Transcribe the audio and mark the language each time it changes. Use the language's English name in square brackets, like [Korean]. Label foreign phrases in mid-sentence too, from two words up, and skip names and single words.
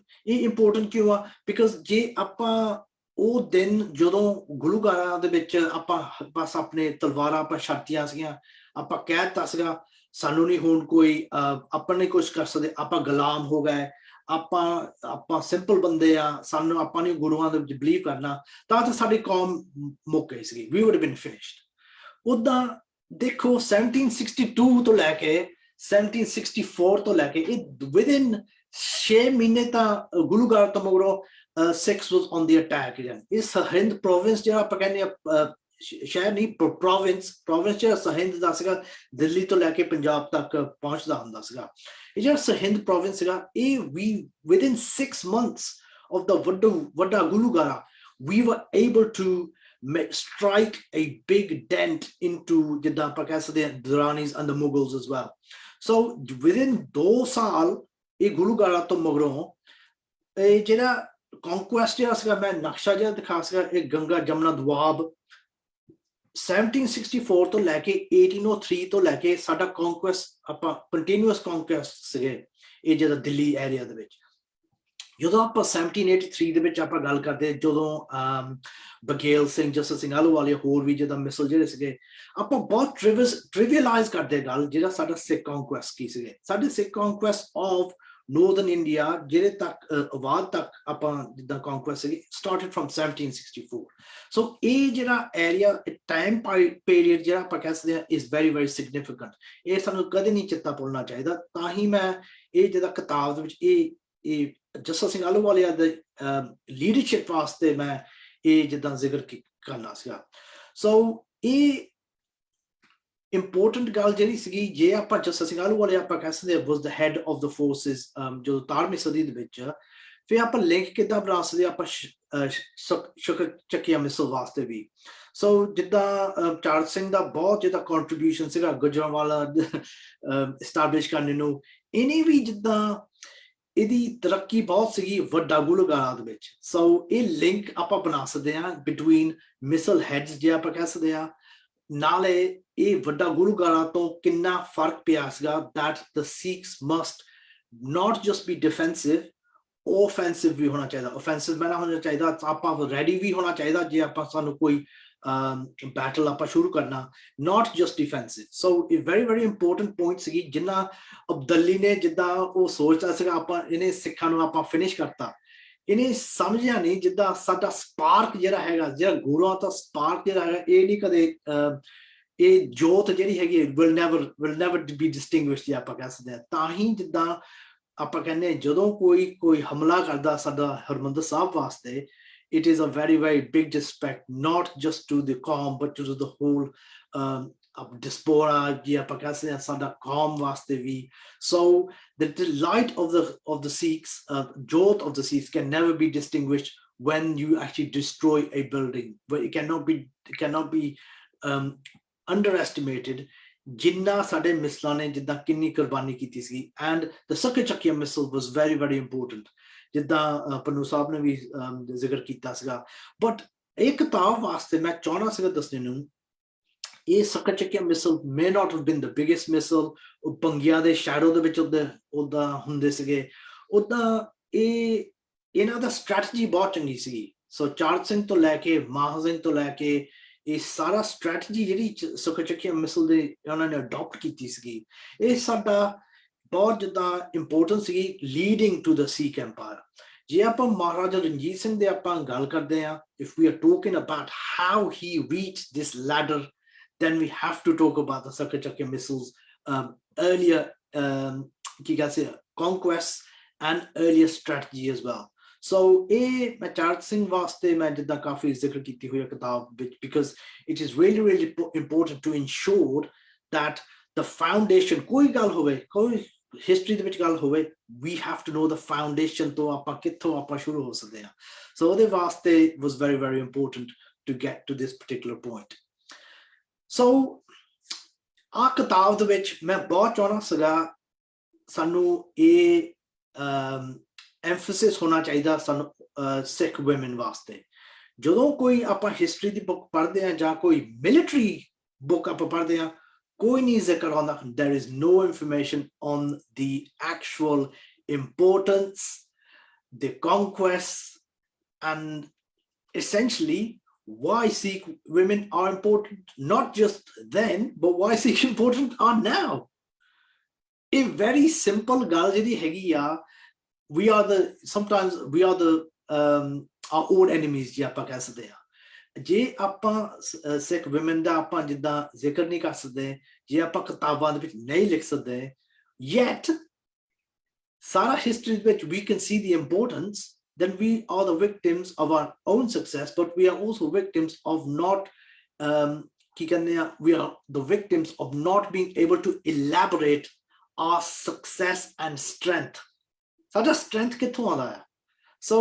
[Punjabi] ਇਹ ਇੰਪੋਰਟੈਂਟ ਕਿਉਂ ਆ? ਬਿਕਾਜ਼ ਜੇ ਆਪਾਂ ਉਹ ਦਿਨ ਜਦੋਂ ਗੁਲੂਗਾਰਾਂ ਦੇ ਵਿੱਚ ਆਪਾਂ ਬਸ ਆਪਣੇ ਤਲਵਾਰਾਂ ਆਪਾਂ ਛੱਡਤੀਆਂ ਸੀਗੀਆਂ, ਆਪਾਂ ਕਹਿ ਦਿੱਤਾ ਸੀਗਾ ਸਾਨੂੰ ਨਹੀਂ ਹੁਣ ਕੋਈ ਆਪਾਂ ਨਹੀਂ ਕੁਛ ਕਰ ਸਕਦੇ, ਆਪਾਂ ਗੁਲਾਮ ਹੋ ਗਏ, ਆਪਾਂ ਸਿੰਪਲ ਬੰਦੇ ਆ, ਸਾਨੂੰ ਆਪਾਂ ਨਹੀਂ ਗੁਰੂਆਂ ਦੇ ਵਿੱਚ ਬਿਲੀਵ ਕਰਨਾ, ਤਾਂ ਸਾਡੀ ਕੌਮ ਮੁੱਕ ਗਈ ਸੀਗੀ, [English] we would have been finished। [Punjabi] ਉਦਾਂ ਦੇਖੋ 1762 ਤੋਂ ਲੈ ਕੇ 1764 ਤੋਂ ਲੈ ਕੇ ਇਹ ਵਿਦਿਨ 6 ਮਹੀਨੇ ਤਾਂ ਗੁਲੂਗਾਰ ਤੋਂ ਮਗਰੋਂ [English] Sikhs was on the attack again। [Punjabi] ਇਹ ਸਰਹਿੰਦ ਪ੍ਰੋਵਿੰਸ ਜਿਹੜਾ ਆਪਾਂ ਕਹਿੰਦੇ ਆ, ਸ਼ਹਿਰ ਨਹੀਂ ਪ੍ਰੋਵਿੰਸ ਜਿਹੜਾ ਸਰਹਿੰਦ ਦਾ ਸੀਗਾ, ਦਿੱਲੀ ਤੋਂ ਲੈ ਕੇ ਪੰਜਾਬ ਤੱਕ ਪਹੁੰਚਦਾ ਹੁੰਦਾ ਸੀਗਾ। ਇਹ ਜਿਹੜਾ ਸਰਹਿੰਦ ਪ੍ਰੋਵਿੰਸ ਸੀਗਾ, ਇਹ [English] we within 6 months of the [Punjabi] ਵੱਡਾ ਗੁਲੂਗਾਰਾ [English] we were able to strike a big dent into [Punjabi] ਜਿੱਦਾਂ ਆਪਾਂ ਕਹਿ ਸਕਦੇ ਹਾਂ [English] Duranis and the Mughals as well। [Punjabi] So within 2 ਸਾਲ ਇਹ ਗੁਲੂਗਾਰਾ ਤੋਂ ਮਗਰੋਂ ਇਹ ਜਿਹੜਾ conquest ਜਿਹੜਾ ਸੀਗਾ, ਮੈਂ ਨਕਸ਼ਾ ਜਿਹੜਾ ਦਿਖਾ ਸੀਗਾ, ਇਹ ਗੰਗਾ ਜਮਨਾ ਦੁਆਬ 1764 ਤੋਂ ਲੈ ਕੇ 1803 ਤੋਂ ਲੈ ਕੇ ਸਾਡਾ conquest ਆਪਾਂ [English] continuous conquest [Punjabi] ਸੀਗੇ ਇਹ ਜਿਹੜਾ ਦਿੱਲੀ ਏਰੀਆ ਦੇ ਵਿੱਚ। ਜਦੋਂ ਆਪਾਂ 1783 ਦੇ ਵਿੱਚ ਆਪਾਂ ਗੱਲ ਕਰਦੇ, ਜਦੋਂ ਬਘੇਲ ਸਿੰਘ, ਜੱਸਾ ਸਿੰਘ ਆਹਲੂਵਾਲੀਆ, ਹੋਰ ਵੀ ਜਿੱਦਾਂ ਮਿਸਲ ਜਿਹੜੇ ਸੀਗੇ, ਆਪਾਂ ਬਹੁਤ ਟ੍ਰਿਵੀਅਲਾਈਜ਼ ਕਰਦੇ ਗੱਲ ਜਿਹੜਾ ਸਾਡਾ ਸਿੱਖ ਕੌਂਕੁਐਸਟ ਕੀ ਸੀਗੇ। ਸਾਡੇ ਸਿੱਖ [English] conquest of northern India [Punjabi] ਜਿਹੜੇ ਤੱਕ ਆਵਾਜ਼ ਤੱਕ ਆਪਾਂ ਜਿੱਦਾਂ conquest ਸੀਗੀ [English] started from 1764 so [Punjabi] ਇਹ ਜਿਹੜਾ [English] area time period [Punjabi] ਜਿਹੜਾ ਆਪਾਂ ਕਹਿ ਸਕਦੇ ਹਾਂ [English] is very very significant [Punjabi] ਇਹ ਸਾਨੂੰ ਕਦੇ ਨਹੀਂ ਚੇਤਾ ਭੁੱਲਣਾ ਚਾਹੀਦਾ ਤਾਂ ਹੀ ਮੈਂ ਇਹ ਜਿਹੜਾ ਕਿਤਾਬ ਦੇ ਵਿੱਚ ਇਹ ਜੱਸਾ ਸਿੰਘ ਆਹਲੂਵਾਲੀਆ ਦੇ ਲੀਡਰਸ਼ਿਪ ਵਾਸਤੇ ਮੈਂ ਇਹ ਜਿੱਦਾਂ ਜ਼ਿਕਰ ਕਰਨਾ ਸੀਗਾ ਸੋ ਇਹ important ਗੱਲ ਜਿਹੜੀ ਸੀਗੀ ਜੇ ਆਪਾਂ ਜੱਸਾ ਸਿੰਘ ਆਹਲੂਵਾਲੀਆ ਆਪਾਂ ਕਹਿ ਸਕਦੇ [English] was the head of the forces [Punjabi] ਜੋ 18ਵੀਂ ਸਦੀ ਦੇ ਵਿੱਚ ਫਿਰ ਆਪਾਂ ਲਿੰਕ ਕਿੱਦਾਂ ਬਣਾ ਸਕਦੇ ਆਪਾਂ ਚੱਕੀਆ ਮਿਸਲ ਵਾਸਤੇ ਵੀ ਸੋ ਜਿੱਦਾਂ ਚਾਰ ਸਿੰਘ ਦਾ ਬਹੁਤ ਜਿੱਦਾਂ ਕੰਟਰੀਬਿਊਸ਼ਨ ਸੀਗਾ ਗੁਜਰਾਂਵਾਲਾ ਐਸਟੈਬਲਿਸ਼ ਕਰਨ ਨੂੰ ਇਹਨੇ ਵੀ ਜਿੱਦਾਂ ਇਹਦੀ ਤਰੱਕੀ ਬਹੁਤ ਸੀਗੀ ਵੱਡਾ ਗੁਲਗਾਰਾ ਦੇ ਵਿੱਚ ਸੋ ਇਹ ਲਿੰਕ ਆਪਾਂ ਬਣਾ ਸਕਦੇ ਹਾਂ ਬਿਟਵੀਨ ਮਿਸਲ ਹੈਡਸ ਜੇ ਆਪਾਂ ਕਹਿ ਸਕਦੇ ਹਾਂ ਨਾਲੇ ਇਹ ਵੱਡਾ ਗੁਲਗਾਰਾ ਤੋਂ ਕਿੰਨਾ ਫਰਕ ਪਿਆ ਸੀਗਾ [English] that the Sikhs must not just be defensive offensive [Punjabi] ਵੀ ਹੋਣਾ ਚਾਹੀਦਾ offensive ਮੈਂ ਨਾ ਹੋਣਾ ਚਾਹੀਦਾ ਆਪਾਂ ready ਵੀ ਹੋਣਾ ਚਾਹੀਦਾ ਜੇ ਆਪਾਂ ਸਾਨੂੰ ਕੋਈ battle ਆਪਾਂ ਸ਼ੁਰੂ ਕਰਨਾ [English] not just defensive so a very very important point [Punjabi] ਸੀਗੀ ਜਿੰਨਾ ਅਬਦਲੀ ਨੇ ਜਿੱਦਾਂ ਉਹ ਸੋਚਦਾ ਸੀਗਾ ਆਪਾਂ ਇਹਨੇ ਸਿੱਖਾਂ ਨੂੰ ਆਪਾਂ ਫਿਨਿਸ਼ ਕਰਤਾ ਇਹਨੇ ਸਮਝਿਆ ਨਹੀਂ ਜਿੱਦਾਂ ਸਾਡਾ ਸਪਾਰਕ ਜਿਹੜਾ ਹੈਗਾ ਜਿਹੜਾ ਗੁਰੂਆਂ ਦਾ ਸਪਾਰਕ ਜਿਹੜਾ ਹੈਗਾ ਇਹ ਨਹੀਂ ਕਦੇ ਇਹ ਜੋਤ ਜਿਹੜੀ ਹੈਗੀ [English] will never be distinguished [Punjabi] ਜੇ ਆਪਾਂ ਕਹਿ ਸਕਦੇ ਹਾਂ ਤਾਂ ਹੀ ਜਿੱਦਾਂ ਆਪਾਂ ਕਹਿੰਦੇ ਜਦੋਂ ਕੋਈ ਹਮਲਾ ਕਰਦਾ ਸਾਡਾ ਹਰਮੰਦਰ ਸਾਹਿਬ ਵਾਸਤੇ [English] it is a very very big disrespect not just to the qawm but to the whole diaspora [Punjabi] ਜੇ ਆਪਾਂ ਕਹਿ ਸਕਦੇ ਹਾਂ ਸਾਡਾ ਕੌਮ ਵਾਸਤੇ ਵੀ [English] so the light of the Sikhs jot of the Sikhs can never be distinguished when you actually destroy a building but it cannot be underestimated [Punjabi] ਜਿੰਨਾ ਸਾਡੇ ਮਿਸਲਾਂ ਨੇ ਜਿੱਦਾਂ ਕਿੰਨੀ ਕੁਰਬਾਨੀ ਕੀਤੀ ਸੀ [English] and the Sikh ਚੱਕੀਆ missile was very very important [Punjabi] ਜਿੱਦਾਂ ਪੰਨੂ ਸਾਹਿਬ ਨੇ ਵੀ ਜ਼ਿਕਰ ਕੀਤਾ ਸੀਗਾ ਬਟ ਇਹ ਕਿਤਾਬ ਵਾਸਤੇ ਮੈਂ ਚਾਹਣਾ ਸੀਗਾ ਦੱਸਣ ਨੂੰ ਇਹ [English] Sikh ਚੱਕੀਆ missile may not have been the biggest missile [Punjabi] ਉਹ ਪੰਗਿਆਂ ਦੇ ਸ਼ੈਡੋ ਦੇ ਵਿੱਚ ਉਹਦਾ ਹੁੰਦੇ ਸੀਗੇ ਉਦਾਂ ਇਹਨਾਂ ਦਾ ਸਟ੍ਰੈਟਜੀ ਬਹੁਤ ਚੰਗੀ ਸੀਗੀ ਸੋ ਚਾਰ ਸਿੰਘ ਤੋਂ ਲੈ ਕੇ ਮਾਹ ਸਿੰਘ ਤੋਂ ਲੈ ਕੇ ਇਹ ਸਾਰਾ ਸਟ੍ਰੈਟਜੀ ਜਿਹੜੀ Sikh ਚੱਕੀਆ ਮਿਸਲ ਦੇ ਉਹਨਾਂ ਨੇ ਅਡਾਪਟ ਕੀਤੀ ਸੀਗੀ ਇਹ ਸਾਡਾ ਬਹੁਤ ਜਿੱਦਾਂ ਇੰਪੋਰਟੈਂਟ ਸੀਗੀ [English] leading to the Sikh empire [Punjabi] ਜੇ ਆਪਾਂ ਮਹਾਰਾਜਾ ਰਣਜੀਤ ਸਿੰਘ ਦੇ ਆਪਾਂ ਗੱਲ ਕਰਦੇ ਹਾਂ [English] if we are talking about how he reached this ladder then we have to talk about the Sikh ਚੱਕੀਆ missiles earlier [Punjabi] ਕੀ ਕਹਿੰਦੇ [English] conquests and earlier strategy as well so [Punjabi] ਇਹ ਮੈਂ ਚਾਰ ਸਿੰਘ ਵਾਸਤੇ ਮੈਂ ਜਿੱਦਾਂ ਕਾਫੀ ਜ਼ਿਕਰ ਕੀਤੀ ਹੋਈ ਹੈ ਕਿਤਾਬ ਵਿੱਚ [English] because it is really really important to ensure that the foundation [Punjabi] ਕੋਈ ਗੱਲ ਹੋਵੇ ਕੋਈ ਹਿਸਟਰੀ ਦੇ ਵਿੱਚ ਗੱਲ ਹੋਵੇ [English] we have to know the foundation [Punjabi] ਤੋਂ ਆਪਾਂ ਕਿੱਥੋਂ ਆਪਾਂ ਸ਼ੁਰੂ ਹੋ ਸਕਦੇ ਹਾਂ [English] so [Punjabi] ਉਹਦੇ ਵਾਸਤੇ [English] was very very important to get to this particular point so [Punjabi] ਆ ਕਿਤਾਬ ਦੇ ਵਿੱਚ ਮੈਂ ਬਹੁਤ ਚਾਹੁੰਦਾ ਸੀਗਾ ਸਾਨੂੰ ਇਹ emphasis ਹੋਣਾ ਚਾਹੀਦਾ ਸਾਨੂੰ ਸਿੱਖ women ਵਾਸਤੇ ਜਦੋਂ ਕੋਈ ਆਪਾਂ ਹਿਸਟਰੀ ਦੀ ਬੁੱਕ ਪੜ੍ਹਦੇ ਹਾਂ ਜਾਂ ਕੋਈ ਮਿਲਟਰੀ ਬੁੱਕ ਆਪਾਂ ਪੜ੍ਹਦੇ ਹਾਂ ਕੋਈ ਨਹੀਂ ਜ਼ਿਕਰ ਆਉਂਦਾ [English] there is no information on the actual importance the conquests and essentially why Sikh women are important not just then but why Sikh important are now a very [Punjabi] simple ਗੱਲ ਜਿਹੜੀ ਹੈਗੀ ਆ [English] sometimes we are the our own enemies [Punjabi] ਜੇ ਆਪਾਂ ਕਹਿ ਸਕਦੇ ਹਾਂ ਜੇ ਆਪਾਂ ਸਿੱਖ women ਦਾ ਆਪਾਂ ਜਿੱਦਾਂ ਜ਼ਿਕਰ ਨਹੀਂ ਕਰ ਸਕਦੇ ਜੇ ਆਪਾਂ ਕਿਤਾਬਾਂ ਦੇ ਵਿੱਚ ਨਹੀਂ ਲਿਖ ਸਕਦੇ yet ਸਾਰਾ ਹਿਸਟਰੀ ਵਿੱਚ [English] we can see the importance then we are the victims of our own success but we are also victims of not [Punjabi] ਕੀ ਕਹਿੰਦੇ ਆ [English] we are the victims of not being able to elaborate our success and strength [Punjabi] ਸਾਡਾ ਸਟਰੈਂਥ ਕਿੱਥੋਂ ਆਉਂਦਾ ਹੈ ਸੋ